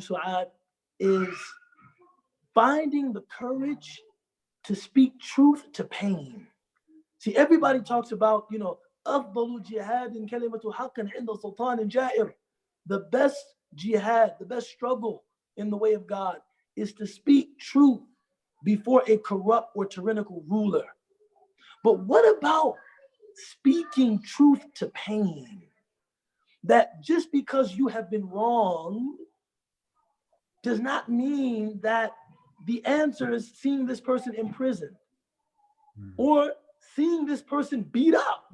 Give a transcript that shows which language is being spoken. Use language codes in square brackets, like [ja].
[en] Suad, is finding the courage to speak truth to pain. See, everybody talks about, [ar] أفضل جهاد كلمة حق عند سلطان جائر. [en] The best jihad, the best struggle in the way of God is to speak truth before a corrupt or tyrannical ruler. But what about speaking truth to pain? That just because you have been wronged does not mean that the answer is seeing this person in prison or seeing this person beat up.